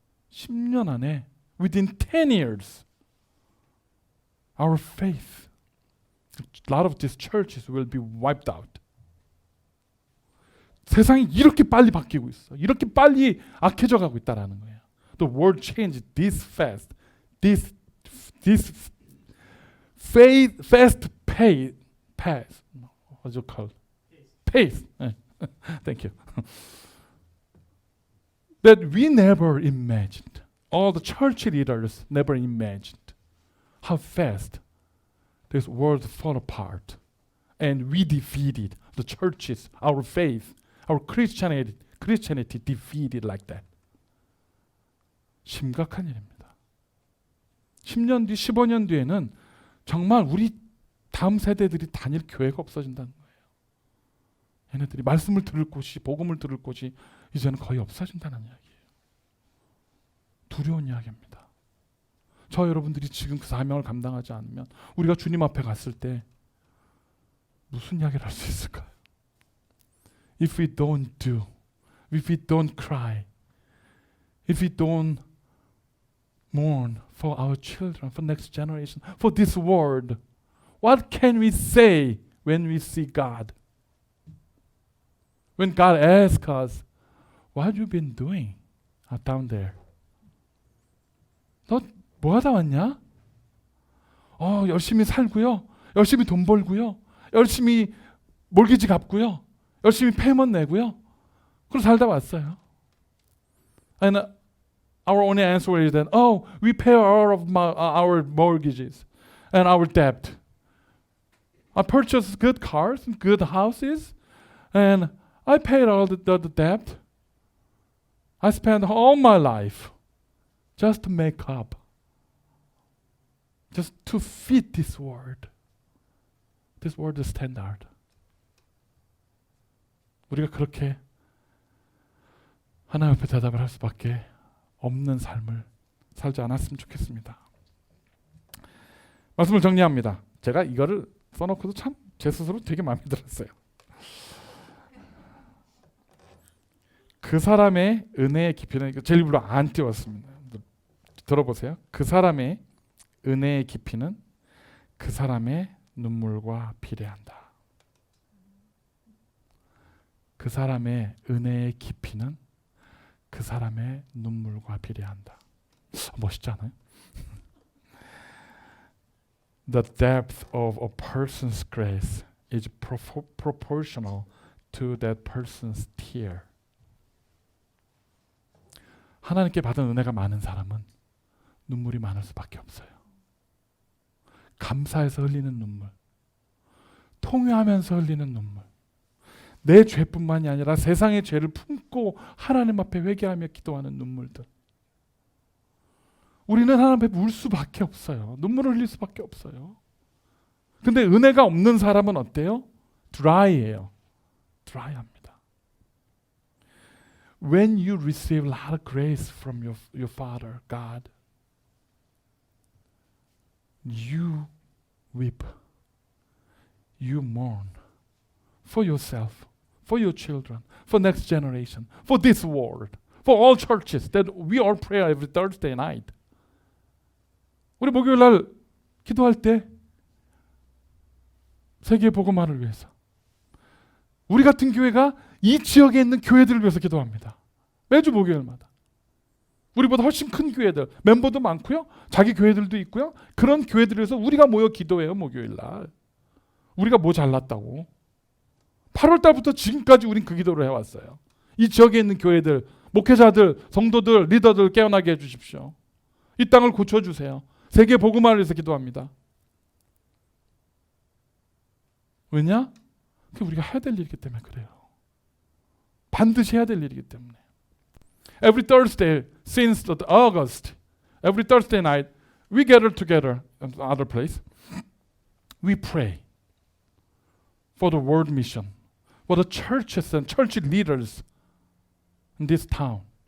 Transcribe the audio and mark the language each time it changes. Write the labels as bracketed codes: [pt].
[ko] 10년 안에 [en] within 10 years our faith, a lot of these churches will be wiped out. [ko] 세상이 이렇게 빨리 바뀌고 있어. 이렇게 빨리 악해져 가고 있다라는 거예요. [en] The world changed this fast. This fast pace. What's it called? Pace. Thank you. That we never imagined. All the church leaders never imagined how fast this world fall apart, and we defeated the churches, our faith, our Christianity defeated like that. [ko] 심각한 일입니다. 10년 뒤, 15년 뒤에는 정말 우리 다음 세대들이 다닐 교회가 없어진다는 거예요. 얘네들이 말씀을 들을 곳이, 복음을 들을 곳이 이제는 거의 없어진다는 이야기예요. 두려운 이야기입니다. 저 여러분들이 지금 그 사명을 감당하지 않으면 우리가 주님 앞에 갔을 때 무슨 이야기를 할 수 있을까요? [en] If we don't do, if we don't cry, if we don't mourn for our children, for next generation, for this world, what can we say when we see God? When God asks us, what have you been doing down there? [ko] 너 뭐 하다 왔냐? 열심히 살고요. 열심히 돈 벌고요. 열심히 몰기지 갚고요. 열심히 페이먼트 내고요. 그럼 살다 왔어요. [en] And our only answer is that, we pay all of our mortgages and our debt. I purchased good cars and good houses, and I paid all the debt. I spent all my life just to make up, just to fit this world standard. [ko] 우리가 그렇게 하나님 앞에 대답을 할 수밖에 없는 삶을 살지 않았으면 좋겠습니다. 말씀을 정리합니다. 제가 이거를 써놓고도 참 제 스스로 되게 마음에 들었어요. 그 사람의 은혜의 깊이는, 제 일부러 안 띄웠습니다. 들어보세요. 그 사람의 은혜의 깊이는 그 사람의 눈물과 비례한다. 그 사람의 은혜의 깊이는 그 사람의 눈물과 비례한다. 멋있지 않아요? [en] The depth of a person's grace is proportional to that person's tear. [ko] 하나님께 받은 은혜가 많은 사람은 눈물이 많을 수밖에 없어요. 감사해서 흘리는 눈물, 통회하면서 흘리는 눈물, 내 죄뿐만이 아니라 세상의 죄를 품고 하나님 앞에 회개하며 기도하는 눈물들. 우리는 하나님 앞에 울 수밖에 없어요. 눈물을 흘릴 수밖에 없어요. 근데 은혜가 없는 사람은 어때요? 드라이해요. 드라이합니다. [en] When you receive a lot of grace from your Father, God, you weep, you mourn for yourself, for your children, for next generation, for this world, for all churches that we all pray every Thursday night. [ko] 우리 목요일 날 기도할 때 세계 복음화를 위해서, 우리 같은 교회가 이 지역에 있는 교회들을 위해서 기도합니다. 매주 목요일마다. 우리보다 훨씬 큰 교회들, 멤버도 많고요. 자기 교회들도 있고요. 그런 교회들을 위해서 우리가 모여 기도해요. 목요일 날. 우리가 뭐 잘났다고. 8월 달부터 지금까지 우린 그 기도를 해왔어요. 이 지역에 있는 교회들, 목회자들, 성도들, 리더들 깨어나게 해주십시오. 이 땅을 고쳐주세요. 세계 복음화를 위해서 기도합니다. 왜냐? 그게 우리가 해야 될 일이기 때문에 그래요. 반드시 해야 될 일이기 때문에. [en] Every Thursday since August, every Thursday night, we gather together in another place. We pray for the world mission, for the churches and church leaders in this town.